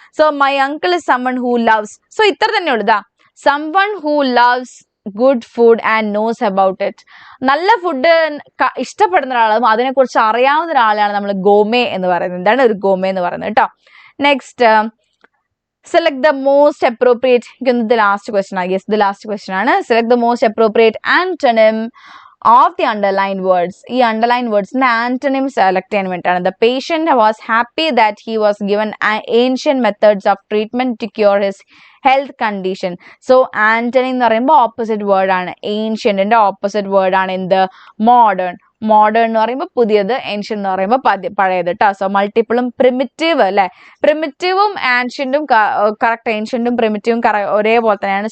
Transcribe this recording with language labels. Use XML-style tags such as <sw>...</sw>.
<en>so my uncle is someone who loves, so</en> <ml>ഇത്ര തന്നെ ഉള്ളൂ.</ml> <en>someone who loves good food and knows about it.</en> <ml>നല്ല food ഇഷ്ടപ്പെടുന്ന ഒരാളും അതിനെക്കുറിച്ച് അറിയാവുന്ന ഒരാളെയാണ് നമ്മൾ ഗോമേ എന്ന് പറയുന്നത്. എന്താണ് ഒരു ഗോമേ എന്ന് പറയുന്നത് കേട്ടോ.</ml> <en>Next, select the most appropriate, the last question, I guess the last question ആണ്. Select the most appropriate antonym of the underlined words.</en> <ml>ഈ underlined words antonyms select ചെയ്യാൻ വേണ്ടിയിട്ടാണ്.</ml> <en>The patient was happy that he was given ancient methods of treatment to cure his health condition.</en> <ml>So antonym എന്ന് പറയുമ്പോൾ opposite word ആണ്. ഏൻഷ്യന്റിന്റെ opposite word ആണ് എന്ത്? Modern എന്ന് പറയുമ്പോൾ പുതിയത്, ഏൻഷ്യൻ എന്ന് പറയുമ്പോൾ പഴയത് കേട്ടോ. സോ മൾട്ടിപ്പിളും പ്രിമിറ്റീവ് അല്ലെ, പ്രിമിറ്റീവും ആൻഷ്യന്റും കറക്റ്റ്, ഏൻഷ്യന്റും പ്രിമിറ്റീവും ഒരേപോലെ തന്നെയാണ്.</ml>